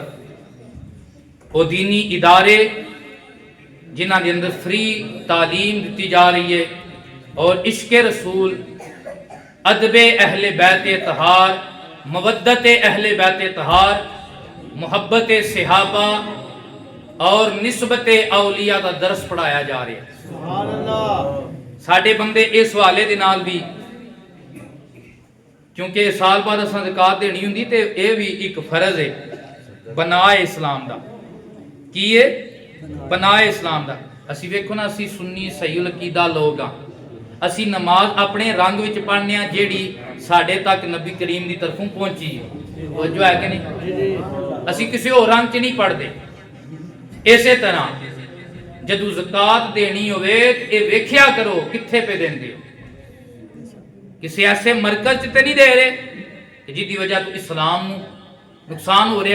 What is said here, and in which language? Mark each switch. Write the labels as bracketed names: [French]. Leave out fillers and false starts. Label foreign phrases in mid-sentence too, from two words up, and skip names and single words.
[Punjabi] او دینی ادارے جنہاں دے اندر فری تعلیم دیتی جا رہی ہے اور عشق رسول ادب اہل بیت طہار مودت اہل بیت طہار محبت صحابہ اور نسبت اولیاء دا درس پڑھایا جا رہا ہے [Arabic] سبحان اللہ [Punjabi] ساڈے بندے اس حوالے دے نال بھی کیونکہ سال بعد اساں زکات دینی ہوندی تے اے بھی ایک فرض ہے بنائے اسلام دا کی ہے بنائے اسلام دا اسی ویکھو نا اسی سنی صحیح العقیدہ لوگ ہاں اسی نماز اپنے رنگ وچ پڑھنے ہاں جیڑی ساڈے تک نبی کریم دی طرفوں پہنچی ہے توجہ ہے کہ نہیں اسی کسی اور رنگ چ نہیں پڑھدے اسی طرح جدو زکات دینی ہوئے اے ویکھیا کرو کتھے پہ دیندے ہو کسی ایسے مرکز تے نہیں دے رہے جی دی وجہ تو اسلام نقصان ہو